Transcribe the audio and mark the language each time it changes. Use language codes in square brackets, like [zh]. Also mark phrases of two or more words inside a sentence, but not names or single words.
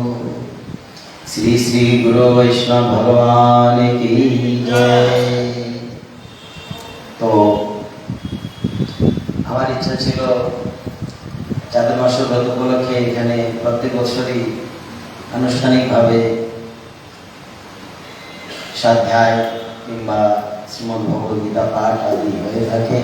[hi] श्री श्री गुरु वैष्णव भगवान की जय। [bn] तो আমার ইচ্ছা ছিল চাতুর্মাস্য ব্রত উপলক্ষে এখানে প্রত্যেক বছরই আনুষ্ঠানিকভাবে স্বাধ্যায় কিংবা শ্রীমদ্ ভগবদ্গীতা পাঠ আদি হয়ে থাকে।